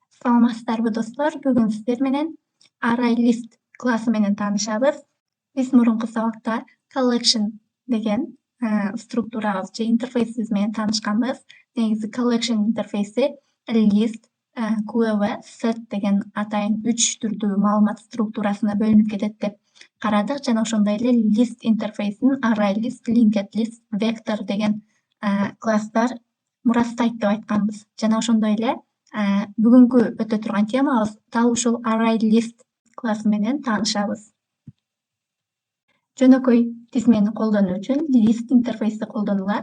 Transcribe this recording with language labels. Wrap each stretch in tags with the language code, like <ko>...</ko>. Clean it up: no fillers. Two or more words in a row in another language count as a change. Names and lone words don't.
<ky>Саламатсыздарбы достор, бүгүн сиздер менен ArrayList классы менен таанышабыз. Биз мурунку сабакта collection деген структурабыз же интерфейсибиз менен таанышканбыз. Негизи collection интерфейси</ky> <en>list, queue, set</en> <ky>деген атайын 3 түрдүү маалымат структурасына бөлүнүп кетет деп карадык жана ошондой эле list интерфейсин ArrayList,</ky> <en>linked list,</en> <ky>vector деген класстар мурастайт деп айтканбыз. Жана ошондой эле бүгүнкү өтө турган темабыз дал ушул ArrayList классы менен таанышабыз. Жөнөкөй тизмени колдонуу үчүн list интерфейси колдонулат.</ky>